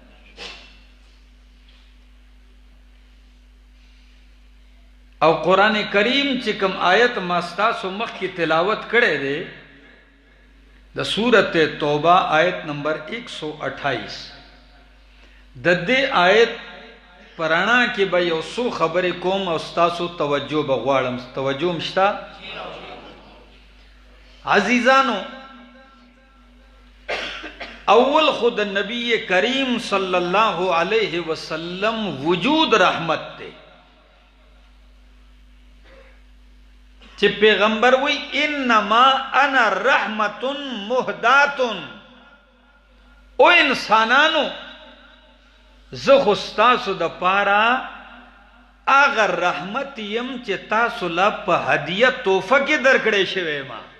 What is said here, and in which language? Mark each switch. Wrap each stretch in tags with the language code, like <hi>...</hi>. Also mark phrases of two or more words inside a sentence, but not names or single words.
<ps>او قرآن کریم چې کوم آیت ما ستاسو مخکې تلاوت کړی دی د سورت توبہ آیت نمبر 128 د دې آیت پرانا کې به یو څو خبرې کوم او ستاسو توجه به غواړم. توجه مشته عزیزانو؟ اول خود نبی کریم</ps> <ar>صلی اللہ علیہ وسلم</ar> <ps>وجود رحمت تے چې پیغمبر وی</ps> <ar>انما انا رحمت مهدات</ar> <ps>او انسانانو زه خو ستاسو د پاره اگر رحمت یم چې تاسو لا په هدیه تحفه کې درکړې شوی ما.</ps>